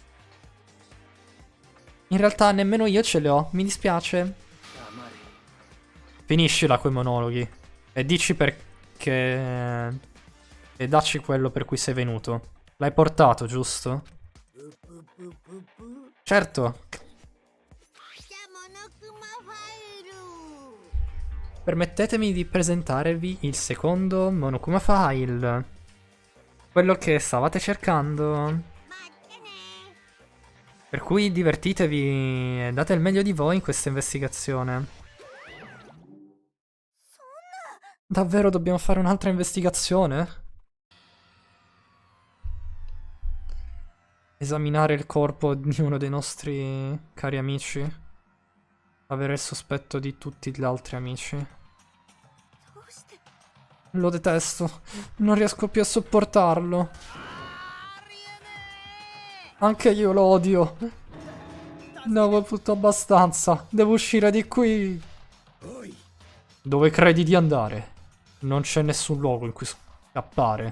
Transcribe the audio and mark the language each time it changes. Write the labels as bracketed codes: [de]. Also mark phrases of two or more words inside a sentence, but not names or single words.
[it] In realtà nemmeno io ce le ho, mi dispiace. Finiscila quei monologhi. E dici perché... E dacci quello per cui sei venuto. L'hai portato, giusto? Certo. [ja] じゃあモノクマファイル [it] Permettetemi di presentarvi il secondo Monokuma File. Quello che stavate cercando. [ja] 待ってね [it] Per cui divertitevi e date il meglio di voi in questa investigazione. Davvero dobbiamo fare un'altra investigazione? Esaminare il corpo di uno dei nostri cari amici? Avere il sospetto di tutti gli altri amici? [ja] どうして [it] Lo detesto. Non riesco più a sopportarlo. Anche io lo odio. Ne ho avuto abbastanza. Devo uscire di qui. Dove credi di andare? Non c'è nessun luogo in cui scappare.